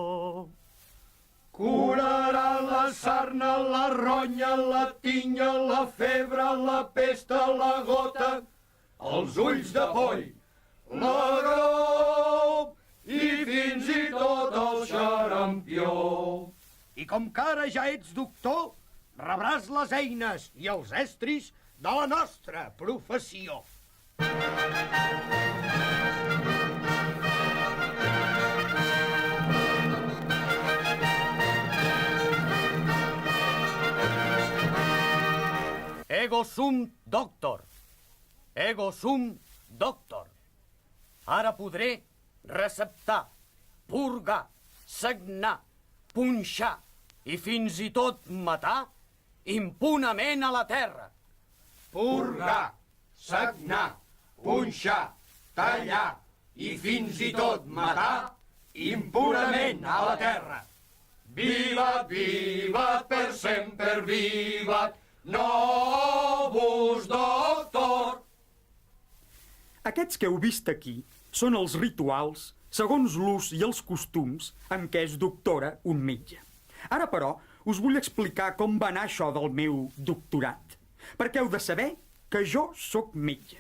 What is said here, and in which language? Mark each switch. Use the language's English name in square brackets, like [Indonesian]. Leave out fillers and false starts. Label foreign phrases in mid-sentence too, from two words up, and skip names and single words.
[Catalan] Curarà la sarna, la ronya, la tinya, la febre, la pesta, la gota, els ulls de poll, la grop i fins i tot el xarampió. I com que ara ja ets doctor, rebràs les eines i els estris de la nostra professió. [Latin] Ego sum doctor. Ego sum doctor. [Catalan] Ara podré receptar, purgar, sagnar, punxar i fins i tot matar impunament a la terra. Purgar, sagnar, punxar, tallar i fins i tot matar impunament a la terra. Vivat, vivat, per sempre vivat, [Latin] novus doctor. [Catalan] Aquests que heu vist aquí són els rituals segons l'ús i els costums en què es doctora un metge. Ara, però, us vull explicar com va anar això del meu doctorat, perquè heu de saber que jo sóc metge.